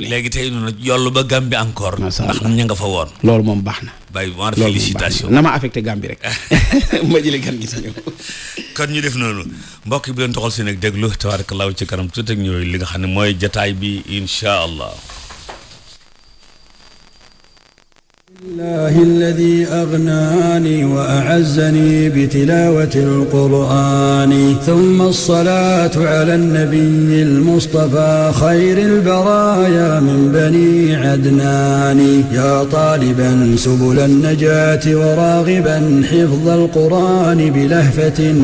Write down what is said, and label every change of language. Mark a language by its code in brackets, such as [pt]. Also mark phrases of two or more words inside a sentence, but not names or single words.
[wo] léegi tey noonu yollu ba Gambie encore ndax ña nga fa woon loolu moom baax na Baye Omar félicitation na ma affecté Gambie rek ma jëlee gan gi sañu kon ñu def noonu mbokk yi bu leen toxal seen ak déglu tabarakallahu ci kanam tuuti ak ñëw li nga xam ne mooy jataay bi [ar] إن شاء الله الله الذي أغناني وأعزني بتلاوة القرآن ثم الصلاة على النبي المصطفى خير البرايا من بني عدنان يا طالبا سبل النجاة وراغبا حفظ القرآن بلهفة